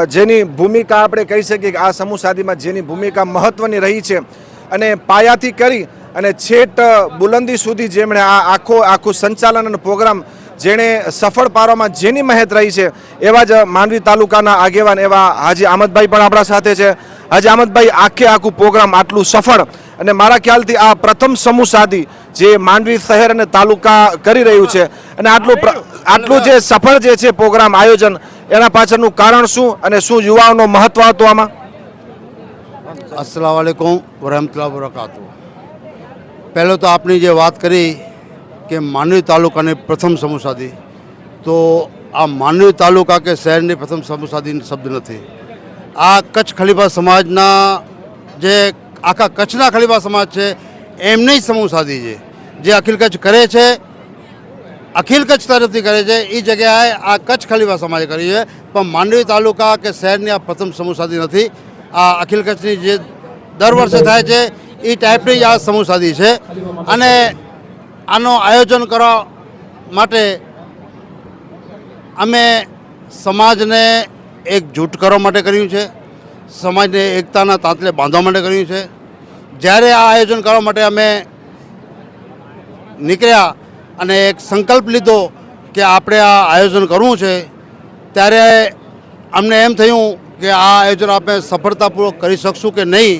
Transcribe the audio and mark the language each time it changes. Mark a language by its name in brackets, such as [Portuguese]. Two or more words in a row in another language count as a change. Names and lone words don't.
[Gujarati] જેની ભૂમિકા આપણે કહી શકીએ કે આ સમૂહ સાદીમાં જેની ભૂમિકા મહત્વની રહી છે અને પાયાથી કરી અને છેટ બુલંદી સુધી જેમણે આ આખું સંચાલન અને પ્રોગ્રામ જેણે સફળ પાડવામાં જેની મહેનત રહી છે એવા જ માંડવી તાલુકાના આગેવાન એવા હાજી આમદભાઈ પણ આપણા સાથે છે. હાજી આમદભાઈ, આખું પ્રોગ્રામ આટલું સફળ અને મારા ખ્યાલથી આ પ્રથમ સમૂહ સાદી જે માંડવી શહેર અને તાલુકા કરી રહ્યું છે અને આટલું જે સફળ જે છે પ્રોગ્રામ આયોજન એના પાછળનું કારણ શું અને શું યુવાઓનો મહત્વ હતો આમાં? [Arabic] السلام عليكم ورحمة الله وبركاته. [Hindi] पहले तो आपने ये बात करी कि मानवी तालुका ने प्रथम समूह साधी, तो आ मानवी तालुका के शहर ने प्रथम समूह साधी शब्द नहीं. [Gujarati] આ કચ્છ ખલીફા સમાજના જે આખા કચ્છના ખલીફા સમાજ હૈ એમને હી સમૂહ સાધી હૈ જે અખિલ કચ્છ કરે છે, અખિલ કચ્છ તરફથી કરે છે ઈ જગ્યાએ આ કચ્છ ખલીફા સમાજે કરી હૈ. [Hindi] पण मांडवी तालुका के शहर ने आ प्रथम समूह साधी नहीं. [Gujarati] આ અખિલ કચ્છની જે દર વર્ષે થાય છે ઈ ટાઇપની આ સમૂહ સાધી છે અને આનો આયોજન કરવા માટે અમે સમાજને એકજૂટ કરવા માટે કર્યું છે, સમાજને એકતાના તાંતલે બાંધવા માટે કર્યું છે. જ્યારે આ આયોજન કરવા માટે અમે નીકળ્યા અને એક સંકલ્પ લીધો કે આપણે આ આયોજન કરવું છે, ત્યારે અમને એમ થયું કે આ આયોજન આપણે સફળતાપૂર્વક કરી શકશું કે નહીં.